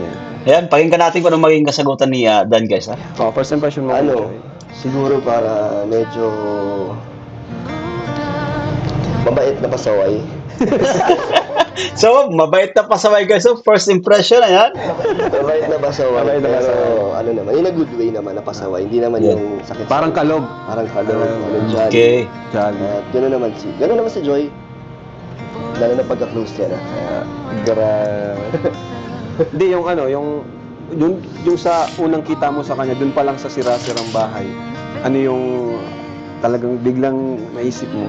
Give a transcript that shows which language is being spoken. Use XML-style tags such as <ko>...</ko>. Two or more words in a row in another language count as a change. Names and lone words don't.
<tl>Ayan, pakinggan natin kung ano maging kasagutan ni Dan guys. Ha?</tl> <en>First impression</en> <tl>mo kay Joy. Siguro para medyo mabait na pasaway. So, mabait na pasaway guys. So,</tl> <en>first impression,</en> <tl>ayan. Mabait na pasaway. Mabait na Pero pasaway. ano naman,</tl> <en>in a good way</en> <tl>naman na pasaway. Hindi naman</tl> <en>Yeah.</en> <tl>yung sakit. Parang kalog. Parang kalog. Jolly. Okay. Jolly. At gano'n naman si Joy. Lalo na pagka-close niya na. Kaya, Grabe. Hindi, yung sa unang kita mo sa kanya, dun pa lang sa sira-sirang bahay, ano yung talagang biglang naisip mo?</tl>